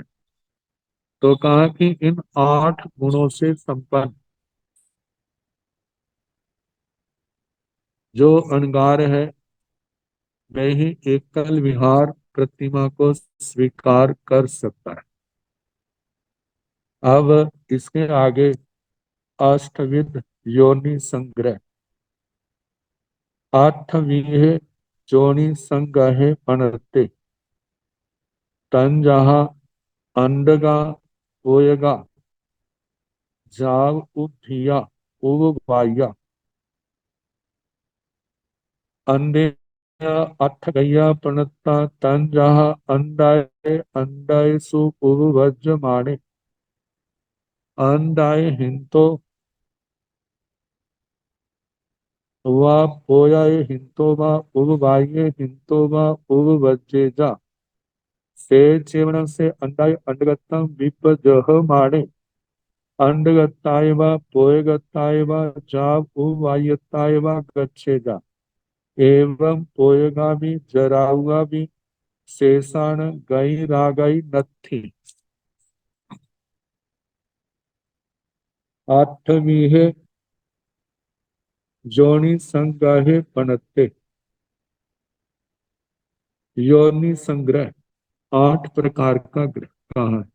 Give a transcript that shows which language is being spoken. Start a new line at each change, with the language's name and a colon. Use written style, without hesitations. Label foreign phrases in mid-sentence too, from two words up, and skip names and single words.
Hindi: तो कहा कि इन 8 गुणों से संपन्न जो अनगार है वही एकल विहार प्रतिमा को स्वीकार कर सकता है। अब इसके आगे अष्टविध योनि संग्रह।
Prakrit languages: आठवीं जोनि संगहे पनरते, तन जहा अंडगा ओयगा जाव उभिया उब बाया, अंडे अठ गैया पणता तन जहा अंडाए अंडाए सु उब वज्र माणे, अंडाए हिंतो वा पोयाए हिंतो वा उब बाये हिंतो वा उब वज्रे जा, से चेवण से अंडाए अंडगतम विपजह माणे, अंडगताय वा पोयगताय वा जाव उवायताय वा गच्छेगा, एवं पोयगामी जराउगामी शेषाण गई रागई नत्थी।
Hindi: आठवीं है
Prakrit languages: जोनि संग्रहे पनत्ते।
Hindi: योनि संग्रह 8 प्रकार का ग्रह कहा है।